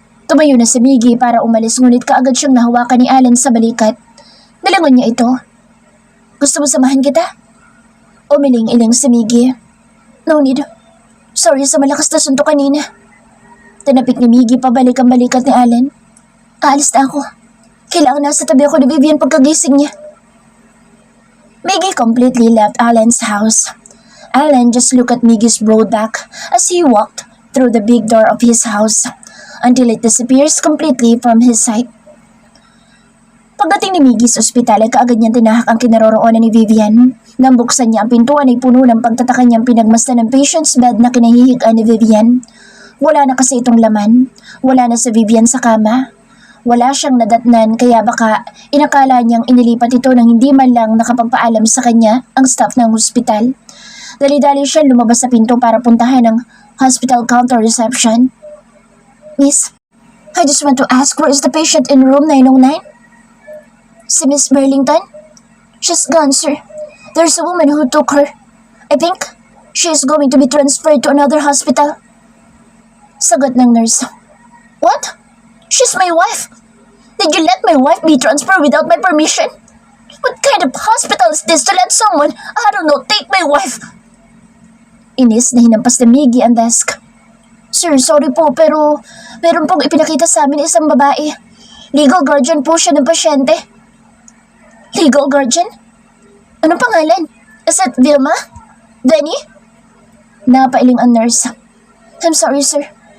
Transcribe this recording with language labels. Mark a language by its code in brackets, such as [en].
[tl] Tumayo na si Miggy para umalis ngunit kaagad siyang nahawakan ni Allen sa balikat. Nalangon niya ito. Gusto mo samahan kita? Umiling-iling si Miggy. [en] No need. [tl] Sorry sa malakas na suntok kanina. Tinapik ni Miggy pabalik ang balikat ni Allen. Aalis na ako. Kailangan nasa tabi ako ni Vivian pagkagising niya. [en] Miggy completely left Allen's house. Allen just looked at Miggy's broad back as he walked through the big door of his house until it disappears completely from his sight. [tl] Pagdating ni Miggy sa ospital ay kaagad niyang tinahak ang kinaroroonan ni Vivian. Nang buksan niya ang pintuan ay puno ng pagtataka niyang pinagmasdan ng patient's bed na kinahihigaan ni Vivian. Wala na kasi itong laman. Wala na si Vivian sa kama. Wala siyang nadatnan kaya baka inakala niyang inilipat ito nang hindi man lang nakapagpaalam sa kanya ang staff ng ospital. Dali-dali siya lumabas sa pinto para puntahan ang hospital counter reception. [en] Miss, I just want to ask, where is the patient in room 909? Si Miss Burlington? She's gone, sir. There's a woman who took her. I think she is going to be transferred to another hospital. [tl] Sagot ng nurse. [en] What? She's my wife. Did you let my wife be transferred without my permission? What kind of hospital is this to let someone, I don't know, take my wife? [tl] Inis na hinampas ni Miggy ang desk. Sir, sorry po pero meron pong ipinakita sa amin isang babae. Legal guardian po siya ng pasyente. [en] Legal guardian? [tl] Anong pangalan? [en] Is it Vilma? Denny? [tl] Napailing ang nurse. [en] I'm sorry, sir.